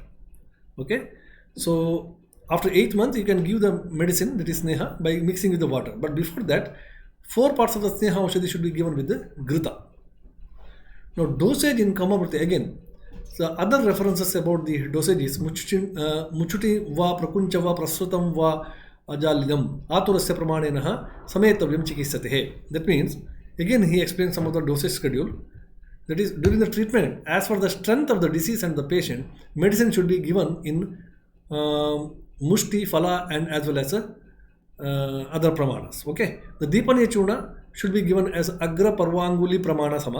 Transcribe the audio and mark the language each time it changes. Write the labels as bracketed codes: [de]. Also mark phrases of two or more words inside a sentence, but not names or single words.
[en] Okay, so after 8 months, you can give the medicine, that is Sneha, by mixing with the water. But before that, 4 parts of the [sa] स्नेह औषधि [en] should be given with the Grita. Now, dosage in KAUAMARBHRITYA again. [sa] So other references about the dosage is मुष्टि वा प्रकुञ्च वा प्रसृतं वा अञ्जलिं आतुरस्य प्रमाणेन हि समेतव्यं चिकित्सिते. [en] That means, again he explains some of the dosage schedule. That is, during the treatment, as for the strength of the disease and the patient, medicine should be given in mushti, phala and as well as other pramanas. Okay, the [sa] दीपनीय चूर्ण [en] should be given as [sa] अग्र पर्वाङ्गुलि प्रमाण सम.